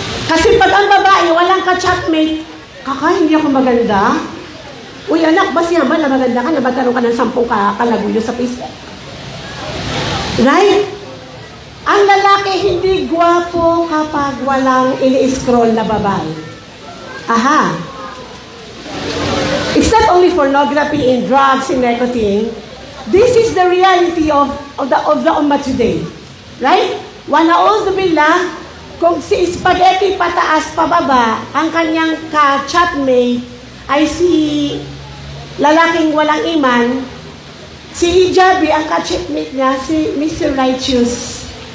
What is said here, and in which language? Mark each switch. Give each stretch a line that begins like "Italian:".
Filipino: Kasi pag ang babae, walang ka-chatmate, hindi ako maganda. Uy anak, basta yan ba na maganda ka, na magkaroon ka ng 10 kalaguyo sa Facebook? Right? Ang lalaki hindi gwapo kapag walang ini-scroll na babae. Aha.
English: It's not only pornography and drugs and nicotine. This is the reality of the ummah today. Right?
Filipino: Wanaud billah, kung si spaghetti pataas pababa, ang kanyang ka-chatmate ay si lalaking walang iman, si hijabi, ang ka-chatmate niya, si Mr. Righteous.